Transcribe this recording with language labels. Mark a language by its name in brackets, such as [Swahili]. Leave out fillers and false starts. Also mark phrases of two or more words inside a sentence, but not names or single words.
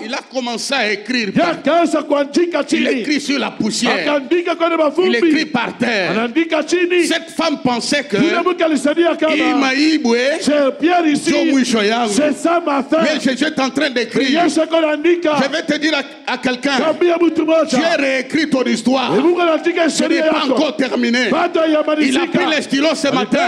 [French] Il a commencé à écrire. [Swahili] Yakaanza kuandika chini. [French] Il écrit sur la poussière. [Swahili] Akaandika kwenye mavumbi. [French] Il écrit par terre. [Swahili] Anaandika chini. [French] Cette femme pensait que c'est ça ma fin. Mais Jésus est en train d'écrire. Je vais te dire à quelqu'un, tu as réécrit ton histoire. Ce n'est pas encore terminé. Il a pris les stylos ce matin.